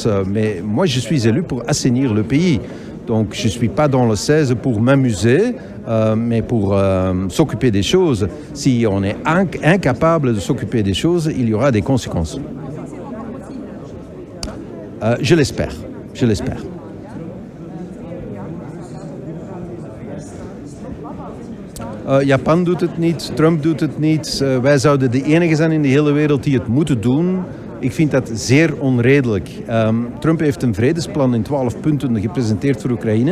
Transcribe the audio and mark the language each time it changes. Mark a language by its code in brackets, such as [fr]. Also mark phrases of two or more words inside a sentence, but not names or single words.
[fr] Mais moi, je suis élu pour assainir le pays. Donc, je ne suis pas dans le 16 pour m'amuser, mais pour s'occuper des choses. Si on est incapable de s'occuper des choses, il y aura des conséquences. Je l'espère. [nl] Japan doet het niet, Trump doet het niet. Wij zouden de enige zijn in de hele wereld die het moeten doen. Ik vind dat zeer onredelijk. Trump heeft een vredesplan in 12 punten gepresenteerd voor Oekraïne.